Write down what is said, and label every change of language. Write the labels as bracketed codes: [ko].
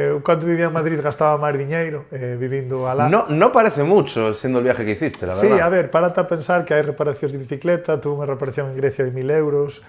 [gl] Cando vivía en Madrid gastaba máis diñeiro, vivindo alá. [es] No parece mucho, siendo el viaje que hiciste, la verdad. [gl] Sí, a ver, párate a pensar que hai reparacións de bicicleta, tuve unha reparación en Grecia de 1.000 euros.